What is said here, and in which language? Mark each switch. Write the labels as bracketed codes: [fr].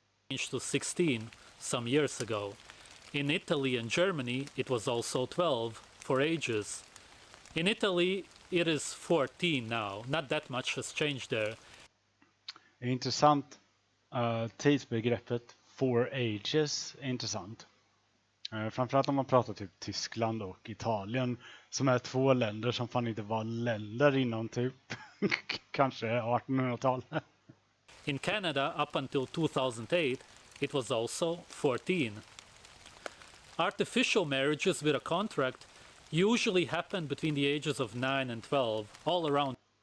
[en] Changed to 16 some years ago. In Italy and Germany, it was also 12 for ages. In Italy, it is 14 now. Not that much has changed there. [sv] Det är intressant. Tidsbegreppet [en] for ages [sv] är intressant. Framförallt om man pratar typ Tyskland och Italien, som är två länder som fan inte var länder inom typ kanske 1800-talet. [en] In Canada, up until 2008, it was also 14. Artificial marriages with a contract usually happen between the ages of 9 and 12, all around.